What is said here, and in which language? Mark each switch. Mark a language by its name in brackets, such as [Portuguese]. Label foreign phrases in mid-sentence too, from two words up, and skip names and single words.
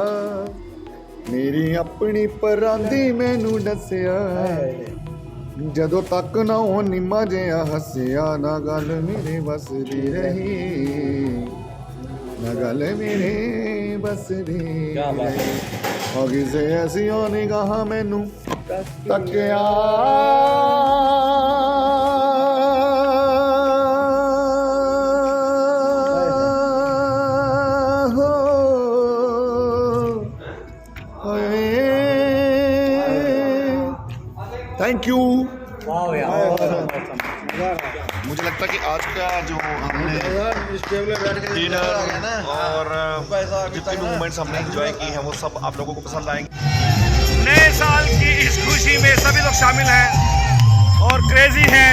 [Punjabi] ਮੇਰੀ ਅਪਣੀ ਪਰਾਂਦੀ ਮੈਨੂੰ ਦੱਸਿਆ, ਜਦੋਂ ਤੱਕ ਨਾ ਹੋ ਨਿੰਮਾ ਜਿਹਾ ਹੱਸਿਆ। ਨਾ ਗੱਲ ਮੇਰੇ ਬੱਸ ਦੀ ਰਹੀ, ਨਾ ਗੱਲ ਮੇਰੇ ਬੱਸ ਦੀ ਰਹੀ। ਅੱਗੀ ਸੇ ਐਸੀਆਂ ਨਿਗਾਹਾਂ ਮੈਨੂੰ ਤੱਕਿਆ, [English] Thank you. [Hindi] मुझे लगता है कि आज का जो हमने डिनर और जितने भी मोमेंट्स हमने एंजॉय किए हैं वो सब आप लोगों को पसंद आएंगे। नए साल की इस खुशी में सभी लोग शामिल हैं और क्रेजी हैं।